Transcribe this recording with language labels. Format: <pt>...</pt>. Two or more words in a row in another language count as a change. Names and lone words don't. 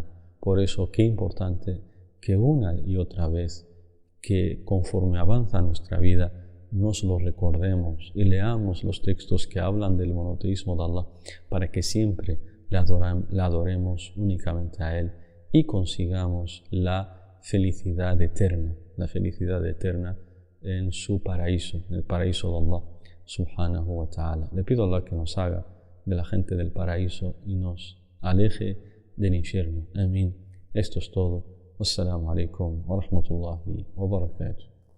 <es>Por eso, qué importante que una y otra vez, que conforme avanza nuestra vida, nos lo recordemos y leamos los textos que hablan del monoteísmo de Allah, para que siempre le adoremos únicamente a Él y consigamos la felicidad eterna en su paraíso, en el paraíso de Allah</es> <ar>سبحانه وتعالى.</ar> <es>Le pido a Allah que nos haga de la gente del paraíso y nos aleje del infierno. Amén. Esto es todo.</es> <ar>والسلام عليكم ورحمة الله وبركاته.</ar>